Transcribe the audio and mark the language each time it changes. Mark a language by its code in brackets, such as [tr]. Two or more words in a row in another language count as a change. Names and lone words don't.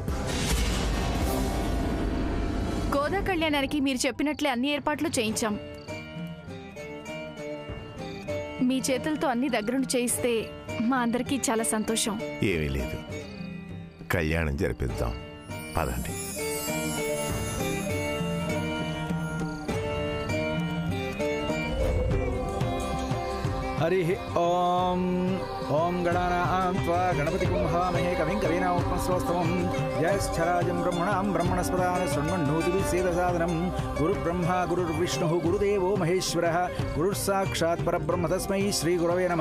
[te] గోదా కళ్యాణానికి మీరు చెప్పినట్లే అన్ని ఏర్పాట్లు చేయించాం. మీ చేతులతో అన్ని దగ్గరుండి చేయిస్తే మా అందరికీ చాలా సంతోషం. ఏమీ లేదు, కళ్యాణం జరిపిద్దాం, పదండి. [sa] हरि ओम ओम गणानां त्वा गणपतिं हवामहे कविं कवीनामुपमश्रवस्तमं ज्येष्ठराजं ब्रह्मणां ब्रह्मणस्पदान् शृण्वन्नोतिभिः सेदसादनं गुरुब्रह्मा गुरुर्विष्णुः गुरुदेवो महेश्वरः गुरुस्साक्षात् परब्रह्म तस्मै श्रीगुरवे नमः।